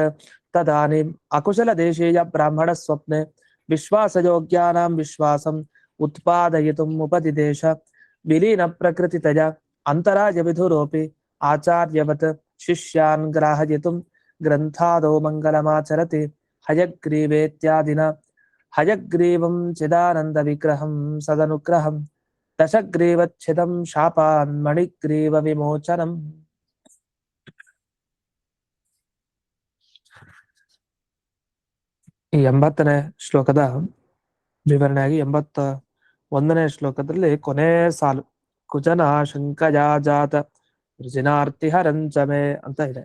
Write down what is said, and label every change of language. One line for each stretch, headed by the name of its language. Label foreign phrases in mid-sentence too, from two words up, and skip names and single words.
Sanskrit: तदानीम् अकुशलदेशीय ब्राह्मणस्वप्ने विश्वासयोग्यानां विश्वासम् उत्पादयितुम् उपदिदेश विलीनप्रकृतितया अन्तरायविधुरोऽपि आचार्यवत् शिष्यान् ग्राहयितुं ग्रन्थादौ मङ्गलमाचरति हयग्रीवेत्यादिना हयग्रीवं चिदानन्दविग्रहं सदनुग्रहं दशग्रीवच्छिदं शापान् मणिग्रीवविमोचनम्.
Kannada: ಈ 80ನೇ ಶ್ಲೋಕದ ವಿವರಣೆಯಾಗಿ 81ನೇ ಶ್ಲೋಕದಲ್ಲಿ ಕೊನೆ ಸಾಲು
Sanskrit: ಕುಜನ ಶಂಕಜಾ ಜಾತ ವೃಜಿನಾರ್ತಿಹರಂಚಮೆ
Kannada: ಅಂತ ಇದೆ.